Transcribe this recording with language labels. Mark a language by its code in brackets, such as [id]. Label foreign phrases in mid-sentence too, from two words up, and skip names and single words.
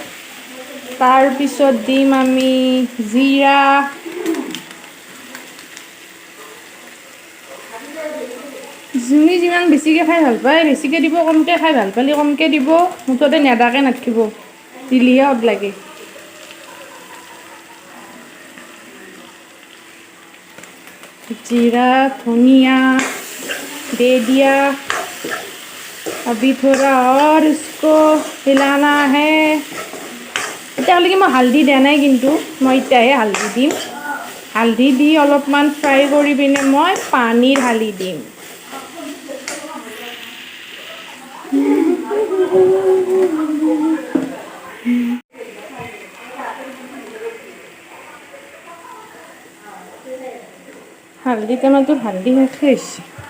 [as] তাৰপিছত দিম আমি জিৰা, যোনে যিমান বেছিকৈ খাই ভাল পায় বেছিকৈ দিব, কমকৈ খাই ভাল পালে কমকৈ দিব। মুঠতে নেদাকৈ নাথাকিব। দিলিহে সোৱাদ লাগে। [hi] जीरा धनिया दे दिया। अभी थोड़ा और इसको हिलाना है। [as] এতিয়ালৈকে মই হালধি দিয়া নাই, কিন্তু মই এতিয়াহে হালধি দিম। হালধি দি অলপমান ফ্ৰাই কৰি পিনে মই পানী ঢালি দিম। হালধি টেমাটো হালধি শেষ হৈছে।